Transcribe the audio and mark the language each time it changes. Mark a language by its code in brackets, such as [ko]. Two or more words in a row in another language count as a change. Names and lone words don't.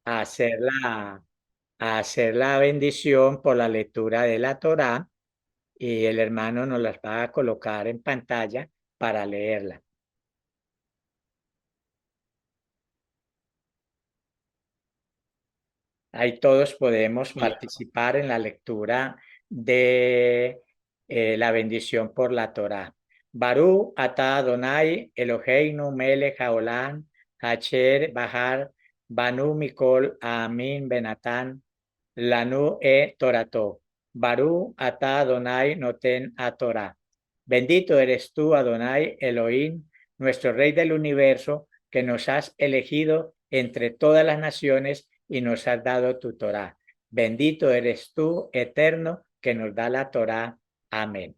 [es] hacer a hacer la bendición por la lectura de la Torá y el hermano nos las va a colocar en pantalla para leerla. Ahí todos podemos participar en la lectura de la bendición por la Torá. [he] ברוך אתה אדוני אלוהינו מלך העולם אשר בחר בנו מכל עמים ונתן לנו תורתו. ברוך אתה אדוני נותן התורה. [es] Bendito eres tú, Adonai Elohim, nuestro Rey del universo, que nos has elegido entre todas las naciones y nos has dado tu Torá. Bendito eres tú, eterno, que nos da la Torá. Amén.